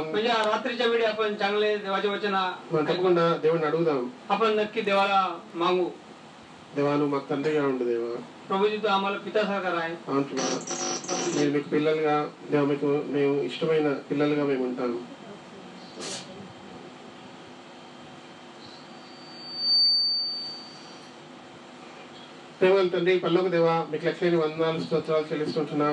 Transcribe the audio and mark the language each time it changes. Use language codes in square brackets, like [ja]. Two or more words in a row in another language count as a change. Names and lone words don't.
[mr] म्हणजे रात्रीच्या वेळी आपण चांगले देवाचे वचन [te] మనం తప్పకుండా దేవుడిని అడుగుదాం. [mr] आपण नक्की देवाला मागू. [te] దేవా నువ్వు మాకు తండ్రిగా ఉండు దేవా. [mr] प्रभूजी तो आम्हाला पितासारखा आहे. [te] అవును, మీరు మీకు పిల్లలుగా దేవా, మీకు మేము ఇష్టమైన పిల్లలుగా మేము ఉంటాము. ప్రేమల తండ్రి, పరలోక దేవా, మీకు లెక్కలేని వందనాలు స్తోత్రాలు చెల్లిస్తుంటున్నాం.